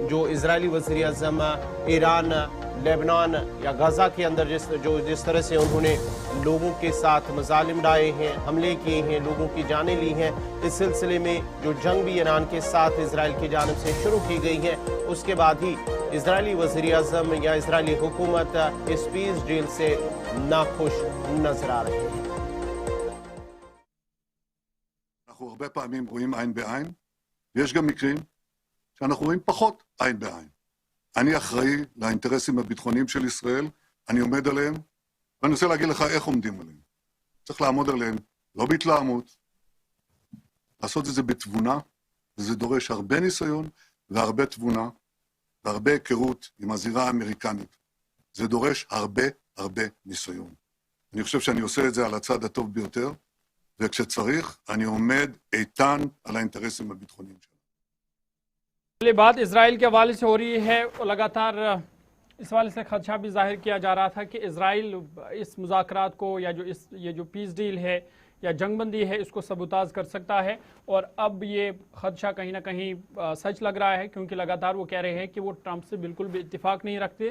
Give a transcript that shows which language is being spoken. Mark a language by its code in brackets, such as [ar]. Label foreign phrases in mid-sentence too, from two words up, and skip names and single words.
[ur] جو اسرائیلی وزیرِ اعظم ایران، لبنان یا غزہ کے اندر جس طرح سے انہوں نے لوگوں کے ساتھ مظالم ڈالے ہیں، حملے کیے ہیں، لوگوں کی جانیں لی ہیں، اس سلسلے میں جو جنگ بھی ایران کے ساتھ اسرائیل کی جانب سے شروع کی گئی ہے، اس کے بعد ہی اسرائیلی وزیرِ اعظم یا اسرائیلی حکومت اس [en] peace deal [ur] سے ناخوش نظر آ رہی ہے. [he] אנחנו הרבה פעמים רואים עין בעין, ויש גם מקרים שאנחנו רואים פחות עין בעין. אני אחראי לאינטרסים הביטחוניים של ישראל, אני עומד עליהם, ואני רוצה להגיד לך איך עומדים עליהם. צריך לעמוד עליהם, לא בהתלהמות, לעשות את זה בתבונה, וזה דורש הרבה ניסיון והרבה תבונה, והרבה היכרות עם הזירה האמריקנית. זה דורש הרבה ניסיון. אני חושב שאני עושה את זה על הצד הטוב ביותר, וכשצריך, אני עומד איתן על האינטרסים הביטחוניים שלנו. [ur] پہلے بات اسرائیل کے حوالے سے ہو رہی ہے اور لگاتار اس حوالے سے خدشہ بھی ظاہر کیا جا رہا تھا کہ اسرائیل اس مذاکرات کو یا یہ جو [en] peace deal [ur] ہے یا جنگ بندی ہے اس کو سبوتاژ کر سکتا ہے. اور اب یہ خدشہ کہیں نہ کہیں سچ لگ رہا ہے، کیونکہ لگاتار وہ کہہ رہے ہیں کہ وہ ٹرمپ سے بالکل بھی اتفاق نہیں رکھتے.